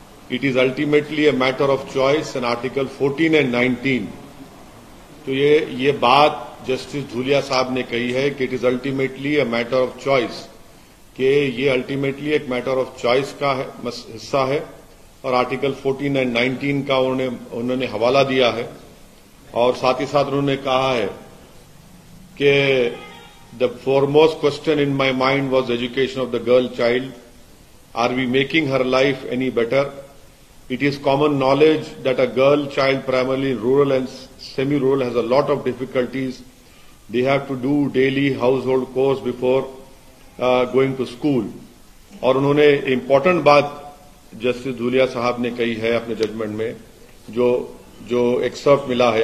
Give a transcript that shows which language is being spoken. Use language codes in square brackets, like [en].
[en] It is ultimately a matter of choice in article 14 and 19. [ur] تو یہ بات justice Dhulia صاحب نے کہی ہے کہ [en] it is ultimately a matter of choice, [ur] کہ یہ الٹیمیٹلی ایک میٹر آف چوائس کا حصہ ہے. اور آرٹیکل 14 اینڈ 19 کا انہوں نے حوالہ دیا ہے. اور ساتھ ہی ساتھ انہوں نے کہا ہے کہ [en] the foremost question in my mind was education of the girl child. Are we making her life any better? It is common knowledge that a girl child, primarily rural and semi-rural, has a lot of difficulties. They have to do daily household chores before going to school. [ur] اور انہوں نے important بات justice Dhulia صاحب نے کہی ہے اپنے judgment میں، جو ایکسرپٹ ملا ہے.